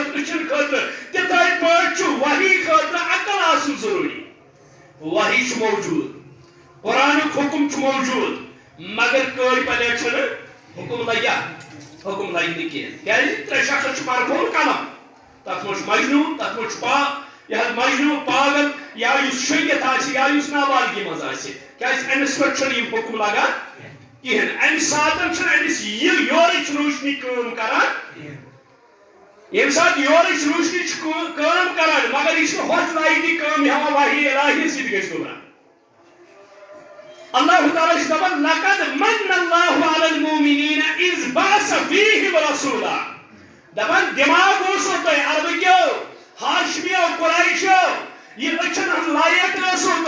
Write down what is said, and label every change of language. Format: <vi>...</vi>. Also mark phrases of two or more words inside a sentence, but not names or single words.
<ks>أچھن خٲطرٕ تِتھَے پٲٹھۍ چھُ وحی خٲطرٕ عقل آسُن ضروٗری وحی چھُ موجوٗد قرآنُک حُکم چھُ موجوٗد مگر کٔرۍ پلیٹ چھُنہٕ حُکم لگیا حُکم لگہِ نہٕ کینٛہہ کیازِ 3 شخص چھُ مرفوٗع قلم تتھ منٛز چھُ مجنوٗن تتھ منٛز چھُ یہِ حظ مجنوٗن پاگل یا یُس شٔنگِتھ آسہِ یا یُس نابالغی منٛز آسہِ کیازِ أمِس پٮ۪ٹھ چھُنہٕ یِم حُکم لگان کِہیٖنۍ اَمہِ ساتہٕ چھُنہٕ أمِس یہِ یورٕچ روشنی کٲم کران ییٚمہِ ساتہٕ یورٕچ روشنی چھِ کٲم کران مگر یہِ چھُنہٕ ہۄتھ لایٹہِ کٲم ہٮ۪وان وحی الہی سۭتۍ گژھِ گمراہ اللہ تعالیٰ چھُ دپان</ks> <ar>لقد من اللہ علی المؤمنین اذ بعث فیہم رسولا</ar> <ks>دپان دٮ۪ماغ اوسو تۄہہِ عربہٕ کیو ہاشمیو قُریشو یہِ أچھن ہٕنٛز لایٹ ٲسوٕ</ks>